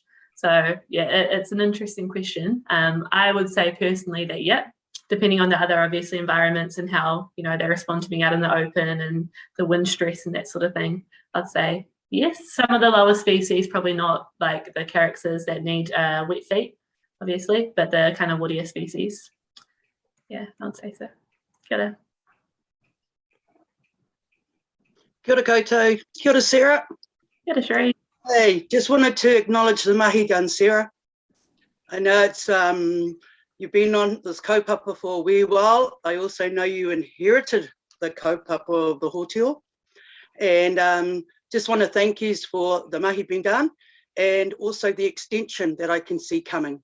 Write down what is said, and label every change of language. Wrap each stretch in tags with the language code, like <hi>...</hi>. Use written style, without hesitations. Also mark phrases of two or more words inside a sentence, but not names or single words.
<en>So yeah, it's an interesting question. I would say personally that, yeah, depending on the other obviously environments and how, you know, they respond to being out in the open and the wind stress and that sort of thing, I'd say yes. Some of the lower species, probably not like the characters that need wet feet, obviously, but the kind of woodier species. Yeah, I'd say so.</en> <mi>Kia ora. Kia ora koutou. Kia ora, Sarah. Kia ora, Sheree.</mi> <en>Hey, just wanted to acknowledge the mahi gun, Sarah. I know it's you've been on this kaupapa for a wee while. I also know you inherited the kaupapa of the Hōtio. And just want to thank you for the mahi being done, and also the extension that I can see coming.</en>